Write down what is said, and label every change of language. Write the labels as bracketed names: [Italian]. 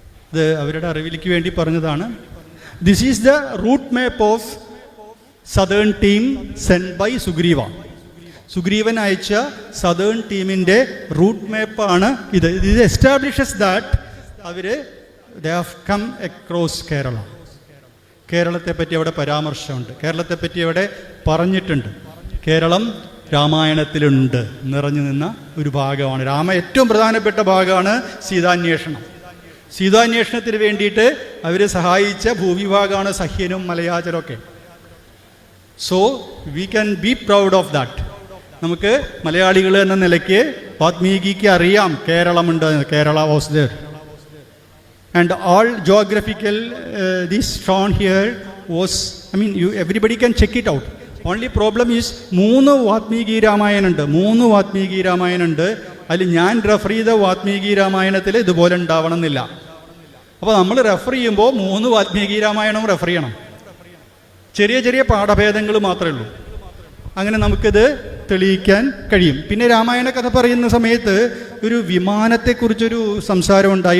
[Malayalam] ഇത് അവരുടെ അറിവിലേക്ക് വേണ്ടി പറഞ്ഞതാണ്. [English] This is the route map of southern team sent by Sugriva. [Malayalam] Sugreevan അയച്ച സദേൺ ടീമിൻ്റെ റൂട്ട് മാപ്പാണ് ഇത്. [English] ഇത് establishes that അവർ they have come across Kerala. [Malayalam] കേരളത്തെ പറ്റി അവിടെ പരാമർശമുണ്ട്, കേരളത്തെ പറ്റി അവിടെ പറഞ്ഞിട്ടുണ്ട്. കേരളം രാമായണത്തിലുണ്ട്, നിറഞ്ഞു നിന്ന ഒരു ഭാഗമാണ്. ഏറ്റവും പ്രധാനപ്പെട്ട ഭാഗമാണ് സീതാന്വേഷണം. സീതാന്വേഷണത്തിന് വേണ്ടിയിട്ട് അവരെ സഹായിച്ച ഭൂവിഭാഗമാണ് സഹ്യനും മലയാചരമൊക്കെ. [English] So we can be proud of that. [Malayalam] നമുക്ക് മലയാളികൾ എന്ന നിലയ്ക്ക് വാത്മീകിക്ക് അറിയാം കേരളമുണ്ട്, [English] Kerala was there. And all geographical this shown here was, I mean, everybody can check it out. Only problem is [Malayalam] 3 Valmiki രാമായണുണ്ട്. 3 Valmiki രാമായണുണ്ട്. അതിൽ ഞാൻ റെഫർ ചെയ്ത വാത്മീകി രാമായണത്തിൽ ഇതുപോലെ ഉണ്ടാവണം എന്നില്ല. അപ്പോൾ നമ്മൾ റെഫർ ചെയ്യുമ്പോൾ 3 വാത്മീകി രാമായണവും റെഫർ ചെയ്യണം. ചെറിയ ചെറിയ പാഠഭേദങ്ങൾ മാത്രമേ ഉള്ളൂ. അങ്ങനെ നമുക്കിത് തെളിയിക്കാൻ കഴിയും. പിന്നെ രാമായണ കഥ പറയുന്ന സമയത്ത് ഒരു വിമാനത്തെക്കുറിച്ചൊരു സംസാരം ഉണ്ടായി.